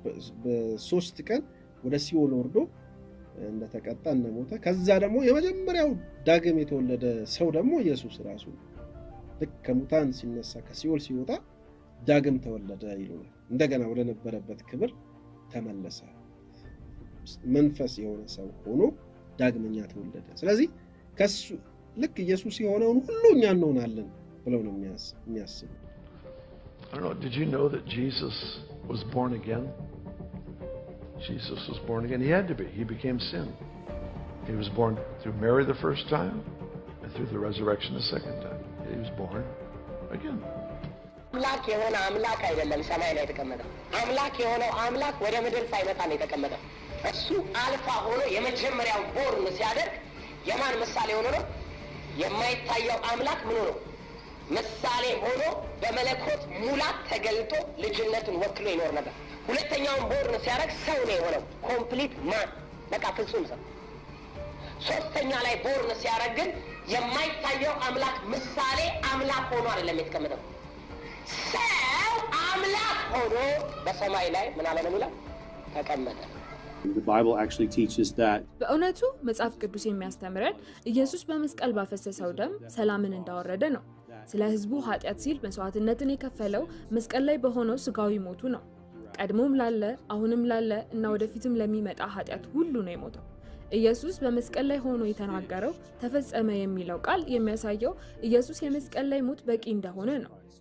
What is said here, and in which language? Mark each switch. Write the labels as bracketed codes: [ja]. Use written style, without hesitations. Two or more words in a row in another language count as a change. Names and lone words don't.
[am] በ3 ቀን ወደ ሲኦል ወርዶ እንደተቀጣ እንደሞተ፣ ከዛ ደግሞ የመጀመሪያው ዳግም የተወለደ ሰው ደግሞ ኢየሱስ ራሱ ልክ ከሙታን ሲነሳ ከሲኦል ሲወጣ ዳግም ተወለደ ይሉናል። እንደገና ወደ ነበረበት ክብር ተመለሰ። መንፈስ የሆነ ሰው ሆኖ ዳግመኛ ተወለደ። ስለዚህ ከሱ ልክ ኢየሱስ የሆነውን ሁሉ እኛ እንሆናለን ብለው ነው የሚያስቡ። [en] I don't know, did you know that Jesus was born again? Jesus was born again. He had to be. He became sin. He was born through Mary the first time and through the resurrection the second time. He was born again. [am] አምላክ የሆነ አምላክ አይደለም ሰማይ ላይ የተቀመጠው። አምላክ የሆነው አምላክ ወደ ምድር ሳይመጣ ነው የተቀመጠው። እሱ አልፋ ሆኖ የመጀመሪያው ቦርን ሲያደርግ የማን ምሳሌ ሆኖ ነው? የማይታየው አምላክ ምን ሆኖ ምሳሌ ሆኖ በመለኮት ሙላት ተገልጦ ልጅነቱን ወክሎ ይኖር ነበር። ሁለተኛውን ቦርን ሲያደርግ ሰው ነው የሆነው፣ [en] complete man፣ [am] በቃ ፍጹም ሰው። ሶስተኛ ላይ ቦርን ሲያደርግ ግን የማይታየው አምላክ ምሳሌ አምላክ ሆኖ አይደለም የተቀመጠው፣ ሰው አምላክ ሆኖ በሰማይ ላይ ምን አለ ነው ይላል ተቀመጠ። [en] The Bible actually teaches that [am] በእውነቱ መጽሐፍ ቅዱስ የሚያስተምረን ኢየሱስ በመስቀል ባፈሰሰው ደም ሰላምን እንዳወረደ ነው። ስለ ሕዝቡ ኃጢአት ሲል መስዋዕትነትን የከፈለው መስቀል ላይ በሆነው ስጋዊ ሞቱ ነው። ቀድሞም ላለ አሁንም ላለ እና ወደፊትም ለሚመጣ ኃጢአት ሁሉ ነው የሞተው። ኢየሱስ በመስቀል ላይ ሆኖ የተናገረው ተፈጸመ የሚለው ቃል የሚያሳየው ኢየሱስ የመስቀል ላይ ሞት በቂ እንደሆነ ነው።